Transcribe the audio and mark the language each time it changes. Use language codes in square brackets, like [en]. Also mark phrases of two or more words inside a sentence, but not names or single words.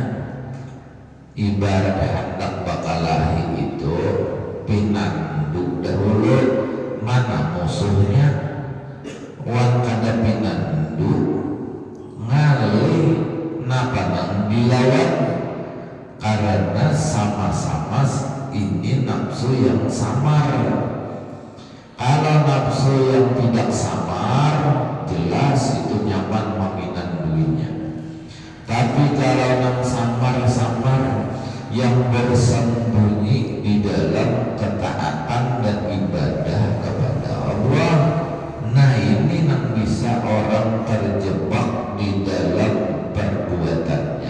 [bjn] Ibarat hendak bakalahi itu pinanduk dahulu mana musuhnya, wan orang kada pinandu ngalih napa nang dilawan, karena sama-sama ini nafsu yang samar. Kalau nafsu yang tidak samar, jelas itu nyaman meminanduinya. [id] Tapi kalau yang samar-samar yang bersembunyi di dalam ketaatan dan ibadah kepada Allah, nah ini yang bisa orang terjebak di dalam perbuatannya.